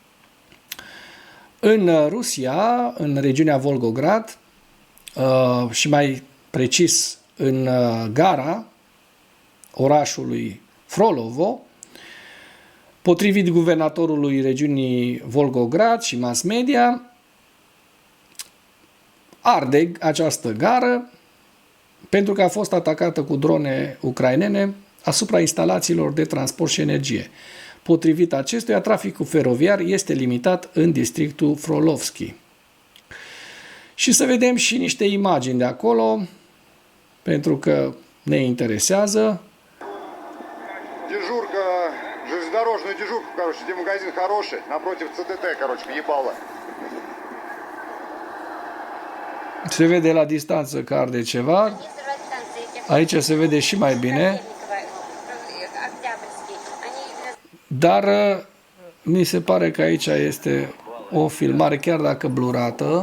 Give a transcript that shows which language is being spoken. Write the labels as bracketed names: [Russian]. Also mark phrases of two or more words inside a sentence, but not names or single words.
[Romanian] În Rusia, în regiunea Volgograd și mai precis în gara orașului Frolovo, potrivit guvernatorului regiunii Volgograd și mass media, arde această gară pentru că a fost atacată cu drone ucrainene asupra instalațiilor de transport și energie. Potrivit acestuia, traficul feroviar este limitat în districtul Frolovski. Și să vedem și niște imagini de acolo, pentru că ne interesează. [Russian] Дежурка, железнодорожную дежурку, где магазин хороший, напротив ЦТТ, въебало. [Romanian] Se vede la distanță că arde ceva. Aici se vede și mai bine. Dar mi se pare că aici este o filmare, chiar dacă blurată.